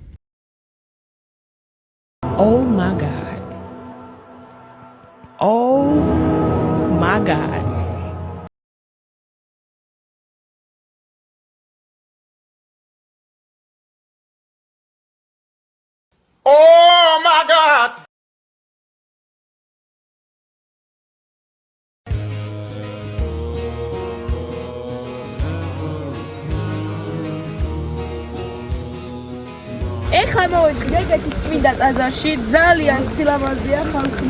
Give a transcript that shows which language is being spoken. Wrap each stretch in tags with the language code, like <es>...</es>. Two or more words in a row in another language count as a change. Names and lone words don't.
<en>Oh my god. Oh my god. Oh my god.</en> <ka>ეხლა მოვედი ეგეთი წმინდა ტაძარში, ძალიან სილამაზეა ხალხო.</ka>